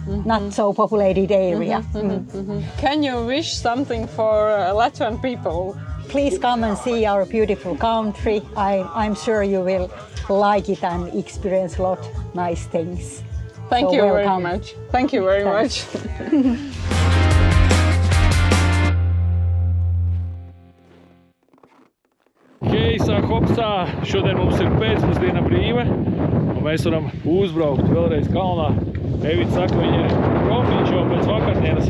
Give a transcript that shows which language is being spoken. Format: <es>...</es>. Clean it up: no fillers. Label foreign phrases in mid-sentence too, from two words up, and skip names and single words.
<en>Not so populated area. Can you wish something for Latvian people? Please come and see our beautiful country. I'm sure you will like it and experience a lot of nice things. Thank So you welcome. very much. Thank you very much.</en> <lv>Keisā, Hopsā, šodien mums ir pēcpusdiena brīva, un mēs varam uzbraukt vēlreiz kalnā. Evita saka, viņa ir profiņš jau pēc vakardienas.</lv>